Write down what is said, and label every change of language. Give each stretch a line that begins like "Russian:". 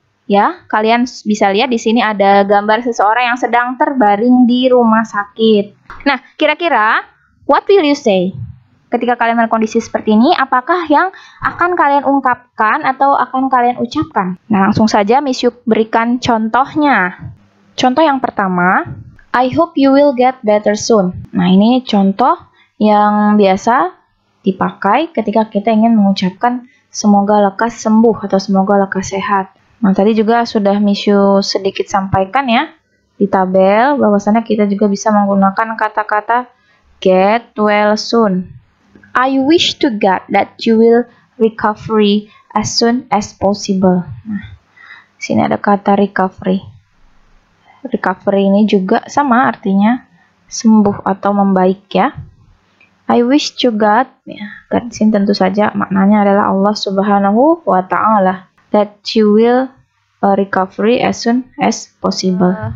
Indonesian: Ya, kalian bisa lihat di sini ada gambar seseorang yang sedang terbaring di rumah sakit. Nah, kira-kira
English: what will you say?
Indonesian: Ketika kalian melihat kondisi seperti ini, apakah yang akan kalian ungkapkan atau akan kalian ucapkan? Nah, langsung saja Miss Yuk berikan contohnya. Contoh yang pertama,
English: I hope you will get better soon.
Indonesian: Nah, ini contoh yang biasa dipakai ketika kita ingin mengucapkan semoga lekas sembuh atau semoga lekas sehat. Nah, tadi juga sudah Miss Yuk sedikit sampaikan ya di tabel bahwasannya kita juga bisa menggunakan kata-kata
English: get well soon. I wish to God that you will recovery as soon as possible.
Indonesian: Nah, sini ada kata recovery. Recovery ini juga sama artinya sembuh atau membaik ya.
English: I wish to God, ya, God
Indonesian: sini tentu saja maknanya adalah
English: Allah Subhanahu wa Ta'ala, that you will recovery as soon as possible.